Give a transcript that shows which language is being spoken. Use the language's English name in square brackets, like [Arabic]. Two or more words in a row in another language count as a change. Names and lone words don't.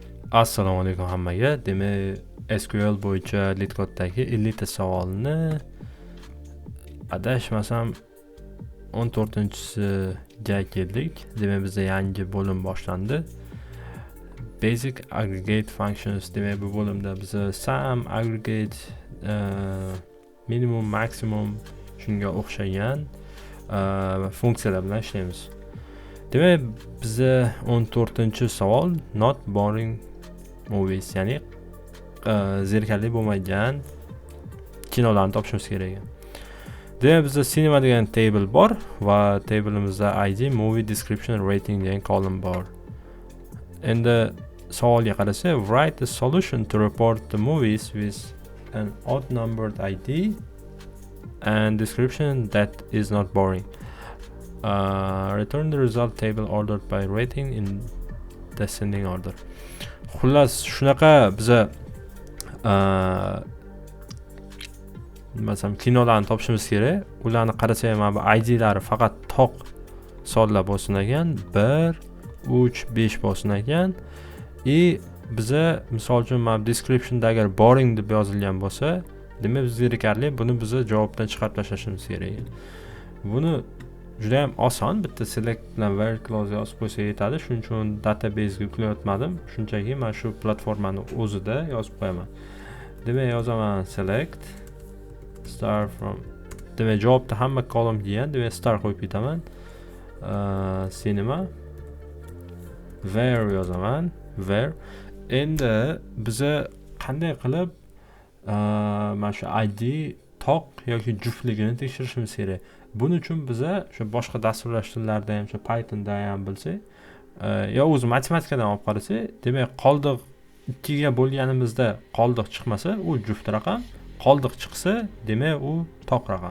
[Uzbek] Assalomu alaykum hammaga. Demak, SQL bo'yicha LeetCode'dagi 50 ta savolni adashmasam 14-ga keldik. Demak, bizda yangi bo'lim boshlandi. [English] Basic aggregate functions. [Uzbek] Demak, bu bo'limda biz sum, aggregate, minimum, maximum shunga o'xshagan funksiyalar bilan ishlaymiz. Demak, bizda 14-savol [English] not boring movies, [Uzbek] ya'ni zerikarli bo'lmagan kinolarni topishimiz kerak. Demak, bizda cinema degan table bor va tableimizda ID, [English] movie description, [Uzbek] rating degan column bor. Endi savolga qarasak, [English] write the solution to report the movies with an odd numbered ID and description that is not boring. Return the result table ordered by rating in descending order. [Uzbek] Xullas, shunaqa biza masalan kinolarni topishimiz kerak. Ularni qarasak, mana bu IDlari faqat toq sonlar bo'lsin ekan, 1, 3, 5 bo'lsin ekan. Biza misol uchun mana descriptionda agar boring deb yozilgan bo'lsa, demak biz zerikarli, buni biza javobdan chiqarib tashlashimiz kerak. Buni juda ham oson, bitta select bilan [English] where clause [Uzbek] yozib qo'ysa yetadi. Shuning uchun database ga yuklayotmadim. Shunchaki men shu platformani o'zida yozib qo'yaman. Demak, yozaman [English] select start from. [Uzbek] Demak, javobda hamma column degan, demak start qo'yib ketaman. Cinema where yozaman, where. Endi biza qanday qilib mana shu ID toq yoki juftligini tekshirishimiz kerak. Buning uchun biza shu boshqa dasturlash tillarida ham, shu Pythonda ham bilsak, yo o'zi matematikadan olib qarasak, demak qoldiq 2 ga bo'lganimizda qoldiq chiqmasa, u juft raqam, qoldiq chiqsa, demak u toq raqam.